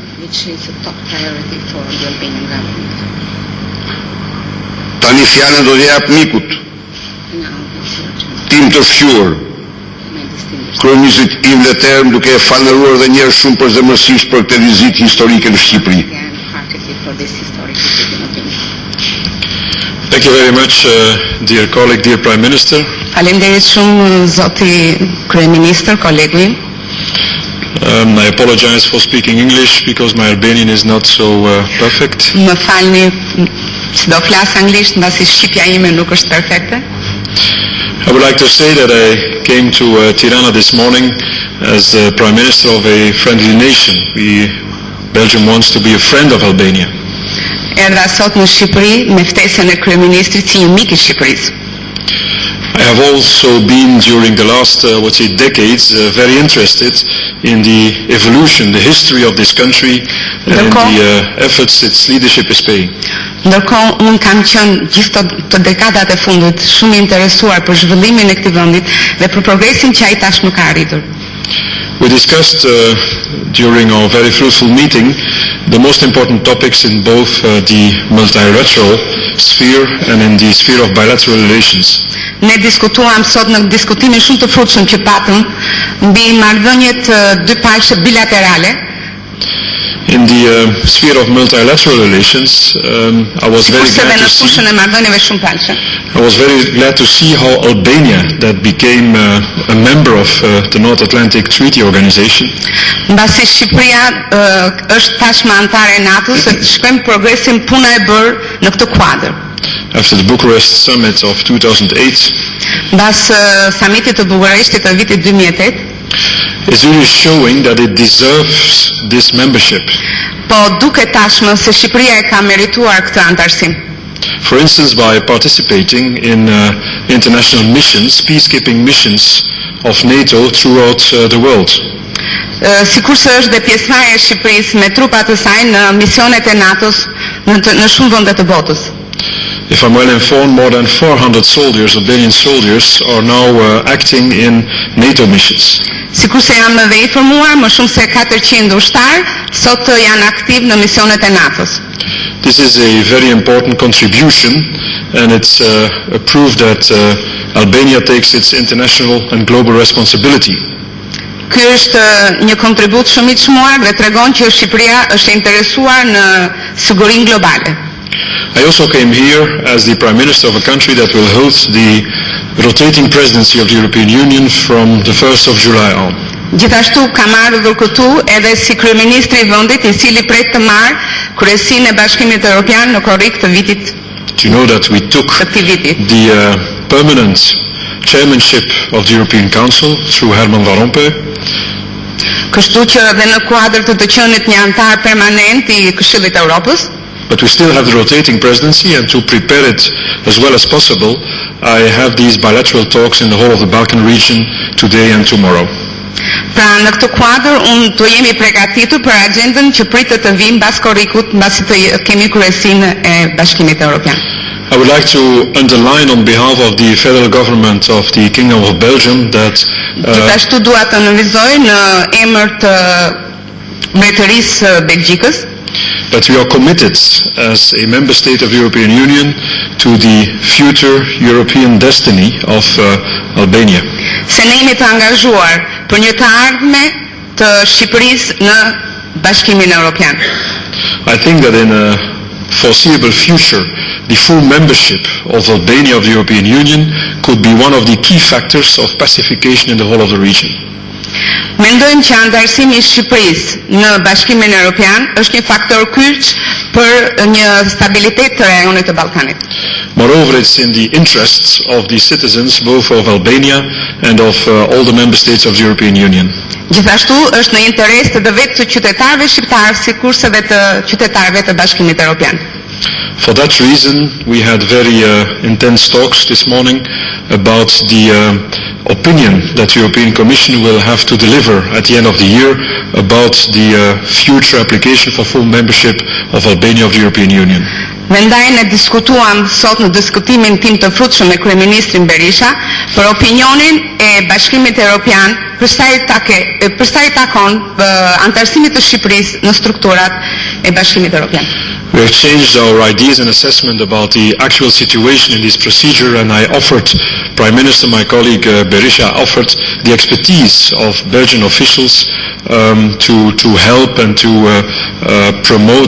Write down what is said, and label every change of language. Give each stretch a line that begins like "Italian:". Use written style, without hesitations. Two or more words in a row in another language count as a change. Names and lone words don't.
Albanian: Tani fjalën do t'i jap mikut tim të fshur, Kryeministrit Leterme, duke e falënderuar edhe një herë shumë përzemërsisht për këtë vizitë historike në Shqipëri.
English: excessive for this historic decision of the Thank you very much, dear colleague, dear Prime Minister.
Albanian: Faleminderit shumë zoti kryeministër, kolegu im.
English: I apologize for speaking English because my Albanian is not so perfect.
Albanian: Më falni që do flas anglisht mbasi shqipja ime nuk është perfekte.
English: I would like to say that I came to Tirana this morning as the Prime Minister of a friendly nation. Belgium wants to be a friend of Albania.
Albanian: Erdha sot në Shqipëri me ftesën e kryeministrit si një mik I Shqipërisë.
English: I have also been during the last, decades very interested in the evolution, the history of this country and the efforts its leadership is paying.
Albanian: Ndërkohë unë kam qenë gjithë të dekadat e fundit shumë interesuar për zhvillimin e këtij vendi dhe për progresin që ai tashmë ka arritur.
English: We discussed during our very fruitful meeting the most important topics in both the multilateral sphere and in the sphere of bilateral relations.
Albanian: Ne diskutuam sot në diskutimin shumë të frutshëm që patëm mbi marrëdhëniet dypalëshe bilaterale.
English: In the sphere of multilateral relations, I was very glad to see how Albania, that became a member of the North Atlantic Treaty Organization,
Albanian: Mbasi Shqipëria është tashmë antare e NATO-s, shkojmë progresin puna e bërë në këtë kuadër.
English: After the Bucharest summit of 2008,
Albanian: mbas summitit të Bukureshtit të vitit 2008,
English: is really showing that it deserves this membership.
Albanian: Po duket tashmë se Shqipëria e ka merituar këtë antarësim.
English: For instance, by participating in international missions, peacekeeping missions of NATO throughout the world.
Albanian: Sikurse është dhe pjesëmarrja e Shqipërisë me trupat e saj në misionet e NATO-s në shumë vende të botës.
English: If I'm well informed, more than 400 soldiers, Albanian soldiers, are now acting in NATO missions.
Albanian: Sikurse jam dhe informuar, më shumë se 400 ushtar sot janë aktiv në misionet e NATO-s.
English: This is a very important contribution, and it's a proof that Albania takes its international and global responsibility.
Albanian: Ky është një kontribut shumë I çmuar dhe tregon që Shqipëria është interesuar në sigurinë globale.
English: I also came here as the Prime Minister of a country that will hold the rotating presidency of the European Union from the 1st of July on.
Albanian: Gjithashtu kam ardhur këtu edhe si kryeministri I vendit I cili pret të marrë kryesinë e Bashkimit Evropian në korrik të vitit.
English: Do you know that we took the permanent chairmanship of the European Council through Herman Van Rompuy?
Albanian: Kështu që edhe në kuadër të qenit një antar permanent I Këshillit të Evropës.
English: But we still have the rotating presidency, and to prepare it as well as possible, I have these bilateral talks in the whole of the Balkan region today and tomorrow.
Albanian: Pra në këtë kuadër unë do jemi përgatitur për agjendën që pritet të vijë mbas korrikut, mbasi të kemi kryesinë e Bashkimit Evropian.
English: I would like to underline on behalf of the federal government of the Kingdom of Belgium that
Albanian: Gjithashtu dua të nënvizoj në emër të Mbretërisë Belgjikës
English: that we are committed as a member state of the European Union to the future European destiny of Albania.
Albanian: Se ne jemi të angazhuar për një të ardhme të Shqipërisë në Bashkimin Evropian.
English: I think that in a foreseeable future, the full membership of Albania of the European Union could be one of the key factors of pacification in the whole of the region.
Albanian: Mendojmë që antarësimi I Shqipërisë në Bashkimin Evropian është një faktor kyç për një stabilitet të rajonit të Ballkanit.
English: Moreover, it's in the interests of the citizens both of Albania and of all the member states of the European Union.
Albanian: Gjithashtu është në interes të vetë të qytetarëve shqiptarë sikurse dhe të qytetarëve të Bashkimit Evropian.
English: For that reason, we had very intense talks this morning about the opinion that the European Commission will have to deliver at the end of the year about the future application for full membership of Albania of the European Union.
Albanian: Mendaj ne diskutuam sot në diskutimin tim të frutshëm me Kryeministrin Berisha për opinionin e Bashkimit Evropian për sa I takon antarësimit të Shqipërisë në strukturat e Bashkimit Evropian.
English: We have changed our ideas and assessment about the actual situation in this procedure, and I offered, Prime Minister, my colleague Berisha, offered the expertise of Belgian officials to help and to promote